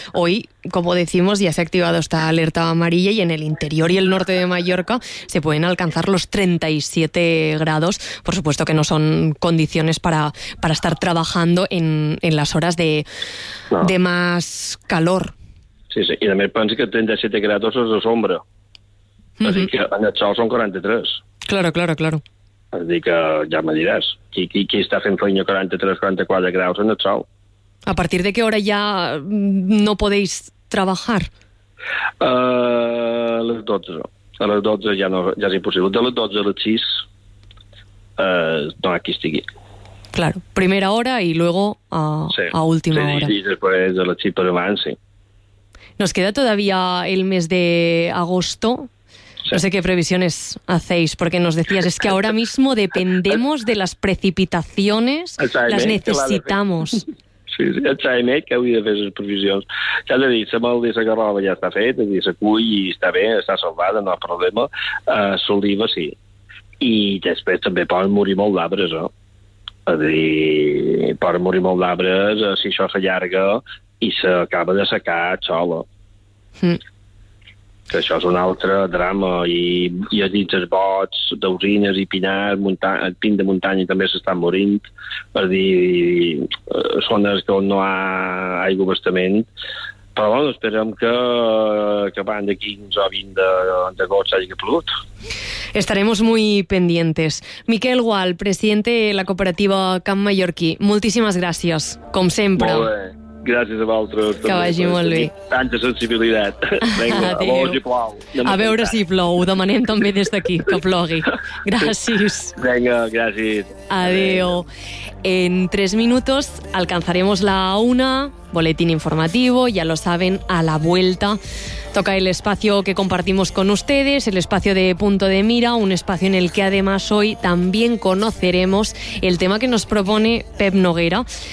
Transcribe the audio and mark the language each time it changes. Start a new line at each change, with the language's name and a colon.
Spanish: Hoy, como decimos, ya se ha activado esta alerta amarilla y en el interior y el norte de Mallorca se pueden alcanzar los 37 grados. Por supuesto que no son condiciones para estar trabajando en las horas de más calor. Sí, y también pensé que 37 grados es la sombra. Uh-huh. Así que en el sol son 43. Claro.
Catalan: És a dir, que ja me diràs, qui està fent feina 43-44 graus en el sol? A partir de què hora ja no podeu treballar? A les 12. A les 12 ja, no, ja és impossible. De les 12 a les 6 no hi ha qui estigui. Claro, primera hora i luego a última hora. Sí, després de les 6 per abans, sí.
Spanish: Nos queda todavía el mes de agosto... Sí. No sé qué previsiones hacéis, porque nos decías, es que ahora mismo dependemos de las precipitaciones, las necesitamos.
Catalan: Sí, el xaimet que hauria de fer les previsions. Ja t'he dit, la malaltia de la garrova ja està fet, és a dir, se cull i està bé, està salvada, no hi ha problema. L'oliva sí. I després també poden morir molt d'arbres, no? És a dir, poden morir molt d'arbres si això s'allarga i s'acaba de secar sola. Mm. que això és un altre drama, i a dins els bots, d'usines i pinars, el pin de muntanya també s'estan morint, per dir, zones on no hi ha aigua bastament. Però bueno, esperem que van de 15 o 20 de gots hagi plogut.
Spanish: Estaremos muy pendientes. Miquel Gual, presidente de la cooperativa Camp Mallorquí,
Catalan: moltíssimes gràcies, com sempre. Molt bé. Gràcies a vosaltres. Que vagi molt bé. Tanta sensibilitat. Vinga, a veure si plou. A veure si plou. Ho demanem també des d'aquí, que plogui. Gràcies. Vinga, gràcies. Adéu. En 3 minuts
Spanish: alcanzaremos la 1, boletín informativo, ya lo saben, a la vuelta. Toca el espacio que compartimos con ustedes, el espacio de Punto de Mira, un espacio en el que además hoy también conoceremos el tema que nos propone Pep Noguera.